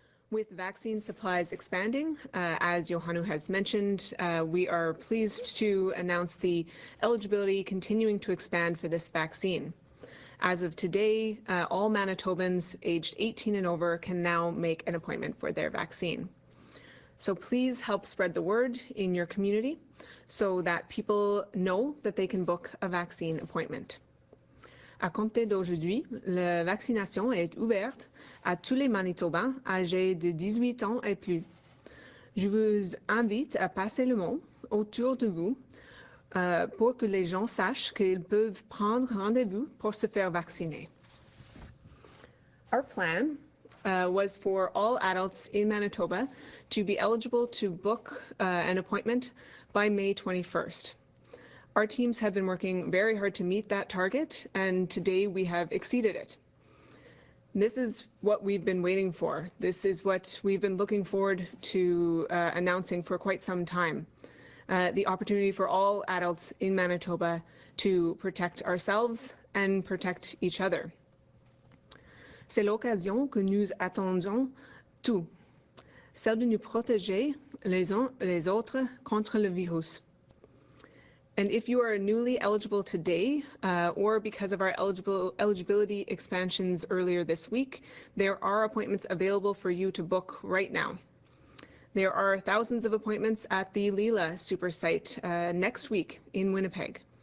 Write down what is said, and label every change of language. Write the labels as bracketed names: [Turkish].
[English] With vaccine supplies expanding, as Johanu has mentioned, we are pleased to announce the eligibility continuing to expand for this vaccine. As of today, all Manitobans aged 18 and over can now make an appointment for their vaccine. So please help spread the word in your community so that people know that they can book a vaccine appointment. [French] À compter d'aujourd'hui, la vaccination est ouverte à tous les Manitobans âgés de 18 ans et plus. Je vous invite à passer le mot autour de vous pour que les gens sachent qu'ils peuvent prendre rendez-vous pour se faire vacciner. [English] Our plan was for all adults in Manitoba to be eligible to book an appointment by May 21st. Our teams have been working very hard to meet that target, and today we have exceeded it. This is what we've been waiting for. This is what we've been looking forward to announcing for quite some time. The opportunity for all adults in Manitoba to protect ourselves and protect each other. [French] C'est l'occasion que nous attendions tous, celle de nous protéger les uns les autres contre le virus. [English] And if you are newly eligible today, or because of our eligibility expansions earlier this week, there are appointments available for you to book right now. There are thousands of appointments at the Lila Super Site next week in Winnipeg.